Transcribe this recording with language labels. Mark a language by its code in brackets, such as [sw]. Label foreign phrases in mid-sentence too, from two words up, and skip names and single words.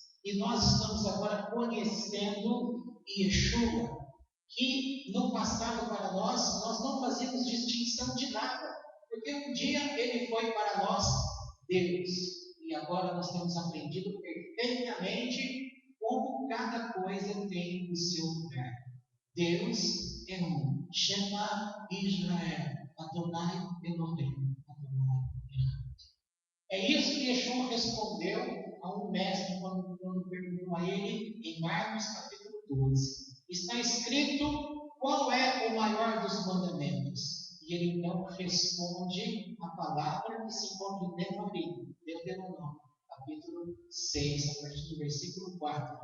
[pt] E nós estamos agora conhecendo Yeshua, que no passado para nós não fazíamos distinção de nada. Porque um dia ele foi para nós Deus. E agora nós temos aprendido perfeitamente como cada coisa tem o seu lugar. Deus é um. [he] שמע ישראל. אדוני אלוהים. אדוני אלוהים. [pt] É isso que Yeshua respondeu a um mestre quando perguntou a ele em Marcos capítulo 12. Está escrito qual é o maior dos mandamentos. E ele então responde a palavra que se encontra em Deuteronômio, capítulo 6, a partir do versículo 4.